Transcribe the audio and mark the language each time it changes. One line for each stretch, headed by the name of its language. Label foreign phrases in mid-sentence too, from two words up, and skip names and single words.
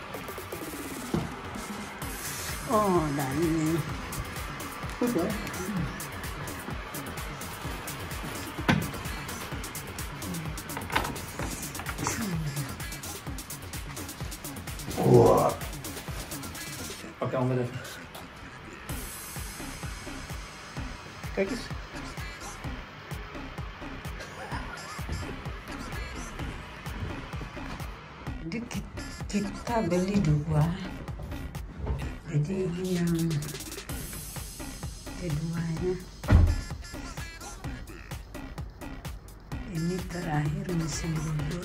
Indonesian: Oh, dan ini Wah. Pakai ombak
Dutch: even. Kijk eens.
Indonesian: Jadi kita beli 2. Jadi ini yang keduanya. Ini terakhir musim gugur.